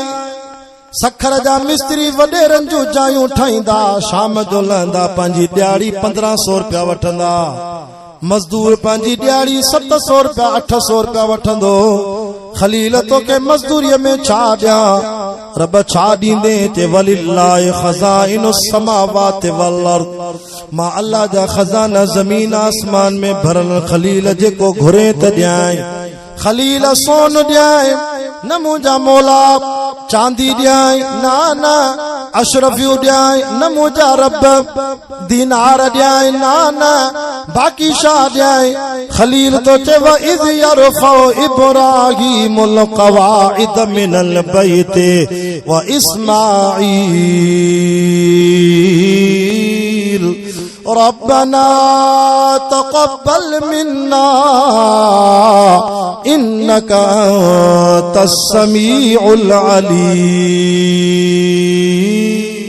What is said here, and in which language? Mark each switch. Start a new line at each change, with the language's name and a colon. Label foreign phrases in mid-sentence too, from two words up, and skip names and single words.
Sindhi: सखर जा मिस्त्री वडेरनि जूं जायूं ठाहींदा, शाम जो लहंदा, पंहिंजी ॾियाड़ी 1500 रुपया वठंदा। मजदूर पंहिंजी ॾियाड़ी 700 रुपया 800 रुपया वठंदो। खलील तोखे मजदूरीअ में छा ॾियां? रब छा ॾींदे? ते
Arabic: ولله خزائن السماوات والأرض,
Sindhi: मां अल्लाह जा खजाना ज़मीन आसमान में भरल। खलील जेको घुरे त ॾियां। खलील सोन ॾियां न मुंहिंजा मौला, चांदी ॾियां ना ना, अशरफियूं ॾियां न मुंहिंजा रब, दीनार ॾियां ना ना, बाक़ी छा ॾियां? खलील तो चव
Arabic: إذ يرفع إبراهيم القواعد من البيت وإسماعيل ربنا تقبل منا إنك أنت السميع العليم.